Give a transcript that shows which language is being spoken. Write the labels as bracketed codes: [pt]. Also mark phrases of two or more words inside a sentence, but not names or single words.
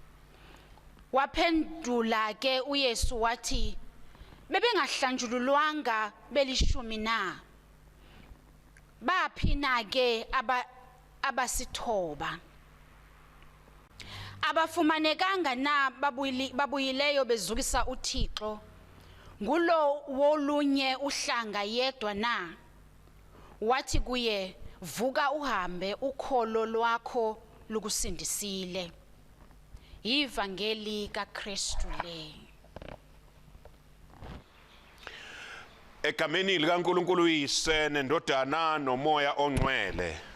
[xh] Waphendula ke uYesu wathi, bebengahlanjululwanga belishumi na? Baphi na ke abasithoba? Abafumanekanga na babuyileyo bezukisa uThixo? Ngulo wolunye uhlanga yedwa na? Wathi kuye, vuka uhambe, ukholo lwakho lukusindisile. Ivangeli kaKristu le. Egameni likaNkulunkulu uyise nendodana nomoya ongcwele.